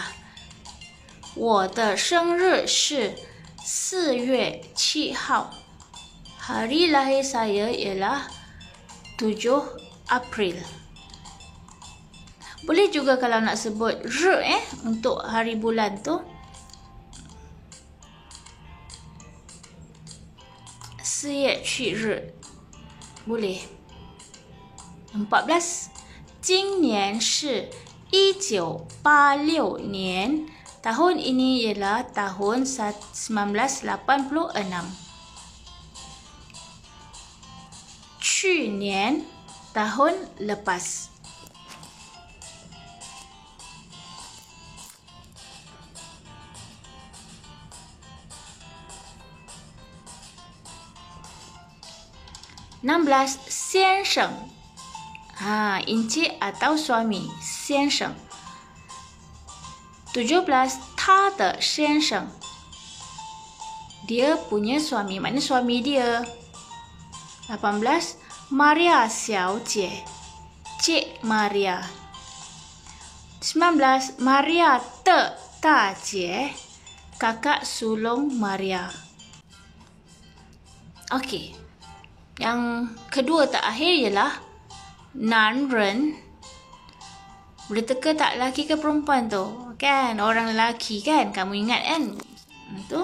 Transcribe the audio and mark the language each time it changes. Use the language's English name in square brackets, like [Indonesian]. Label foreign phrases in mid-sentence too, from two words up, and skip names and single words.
[Chinese] 我的生日是4月7号. [Malay] Hari lahir saya ialah 7 April. Boleh juga kalau nak sebut r untuk hari bulan tu. [Chinese] 4 月7日 boleh. 14, 今年是1986年. [Malay] Tahun ini ialah tahun 1986. 去年 tahun lepas. [Chinese] (16) 先生. [Malay] Encik atau suami, [Chinese] 先生. 17, 他的先生. [Malay] Dia punya suami, maknanya suami dia. 18, Maria 小姐, Cik Maria. [Chinese] 19, Maria 的大姐, [Malay] kakak sulung Maria. Okey. Yang kedua terakhir ialah 男人. Boleh teka tak lelaki ke perempuan tu? Kan? Orang lelaki kan? Kamu ingat kan? Itu.